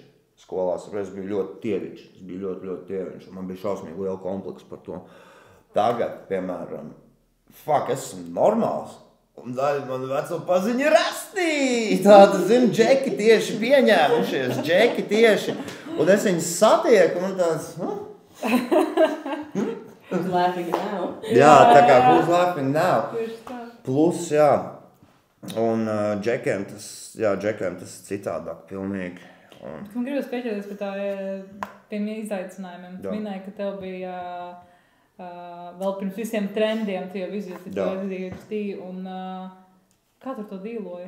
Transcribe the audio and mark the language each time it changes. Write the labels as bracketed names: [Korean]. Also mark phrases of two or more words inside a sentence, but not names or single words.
[Latvian] Skolās es biju ļoti tieviņš, ļoti tieviņš, un man bija šausmīgi liela komplekss par to. Tagad, piemēram, es esmu normāls. Un daļa man veco paziņa ir rastī. Tāda, zinu, džeki tieši pieņēmušies, džeki tieši. Un es viņus satieku, un tāds, [English] Who's laughing now? [Latvian] Jā, tā kā [English] who's laughing now. [Latvian] Plus, jā. Un džekiem tas citādāk pilnīgi. Man gribas pieķerties pie tiem izaicinājumiem. Tu minēji, ka tev bija... vēl pirms visiem trendiem tu jau izjūti to ADHD, un kā tu to dīloji?